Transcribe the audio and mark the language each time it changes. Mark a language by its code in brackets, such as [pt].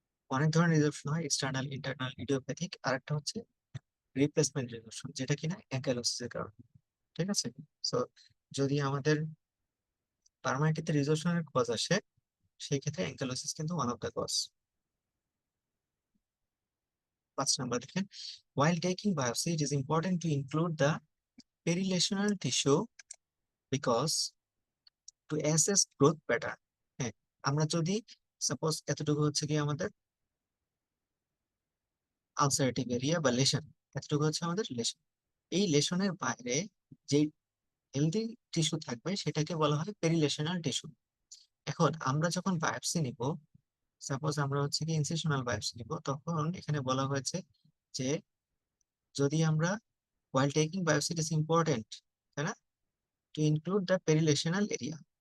[bn] অনেক ধরনের রিজর্পশন হয়, এক্সটার্নাল, ইন্টারনাল, ইডিওপ্যাথিক, আর একটা হচ্ছে রিপ্লেসমেন্ট রিজর্পশন, যেটা কিনা অ্যাঙ্কাইলোসিসের কারণে। ঠিক আছে, সো যদি আমাদের পার্মানেন্ট রিজর্পশনের কজ আসে, সেই ক্ষেত্রে অ্যাঙ্কাইলোসিস কিন্তু ওয়ান অফ দ্য কজ। 5 নম্বর দেখেন, [en] while taking biopsy it is important to include the perilesional tissue because to assess growth pattern। [bn] হ্যাঁ, আমরা যদি সাপোজ এতটুকু হচ্ছে কি আমাদের আলসারেটিভ এরিয়া বা লেশন, এতটুকু হচ্ছে আমাদের লেশন, এই লেশনের বাইরে যে হেলদি টিস্যু থাকবে সেটাকে বলা হয় পেরিলেশনাল টিস্যু। এখন আমরা যখন বায়োপসি নিব, সাপোজ আমরা হচ্ছে কি ইনসিশনাল বায়োপসি নিব, তখন এখানে বলা হয়েছে যে যদি আমরা [en] while taking biopsy it is important, [bn] তাই না, [en] to include the perilesional area।